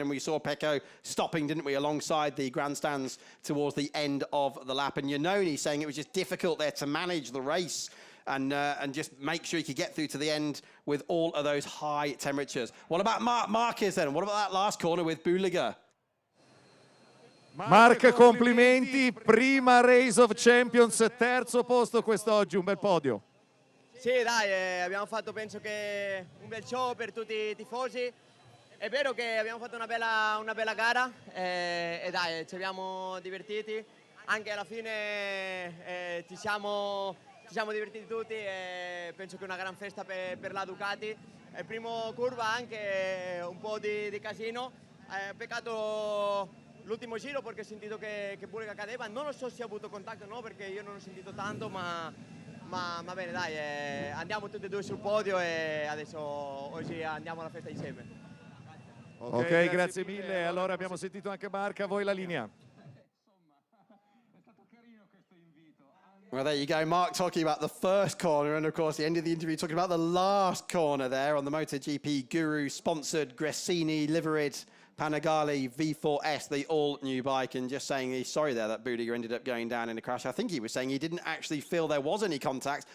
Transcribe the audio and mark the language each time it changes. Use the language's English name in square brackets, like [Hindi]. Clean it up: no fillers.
[English] And we saw Pecco stopping, didn't we, alongside the grandstands towards the end of the lap. And Iannone saying it was just difficult there to manage the race and just make sure he could get through to the end with all of those high temperatures. What about Marc Marquez then? What about that last corner with Buliga? [Italian] Marc, complimenti, prima Race of Champions, terzo posto quest'oggi, un bel podio. Sì dai, abbiamo fatto penso che un bel show per tutti i tifosi. È vero che abbiamo fatto una bella gara e dai, ci abbiamo divertiti. Anche alla fine ci siamo divertiti tutti e penso che è una gran festa per la Ducati. È primo curva anche un po' di casino. Peccato l'ultimo giro perché ho sentito che Buliga cadeva, non lo so se ha avuto contatto o no perché io non ho sentito tanto, ma bene dai, andiamo tutti e due sul podio e adesso oggi andiamo alla festa insieme. Ok, grazie mille. Allora abbiamo sentito anche Marc, a voi la linea. [English] Well, there you go. Mark talking about the first corner and, of course, the end of the interview talking about the last corner there on the MotoGP Guru-sponsored Gresini liveried Panigale V4S, the all-new bike, and just saying he's sorry there that Budiga ended up going down in a crash. I think he was saying he didn't actually feel there was any contact.